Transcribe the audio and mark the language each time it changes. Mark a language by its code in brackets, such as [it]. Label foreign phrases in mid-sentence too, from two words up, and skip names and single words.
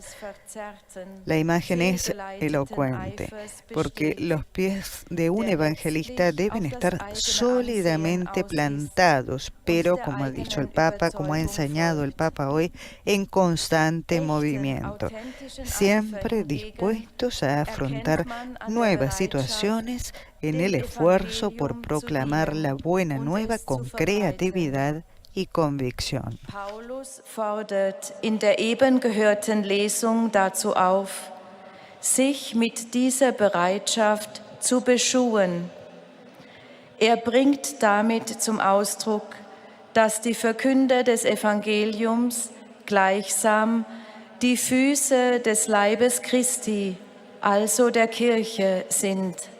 [es] La imagen es elocuente, porque los pies de un evangelista deben estar sólidamente plantados, pero, como ha dicho el Papa, como ha enseñado el Papa hoy, en constante movimiento, siempre dispuestos a afrontar nuevas situaciones en el esfuerzo por proclamar la buena nueva con creatividad y convicción. [de] Paulus fordert in der eben gehörten Lesung dazu auf, sich mit dieser Bereitschaft zu beschuhen. Er bringt damit zum Ausdruck, dass die Verkünder des Evangeliums gleichsam die Füße des Leibes Christi, also der Kirche, sind.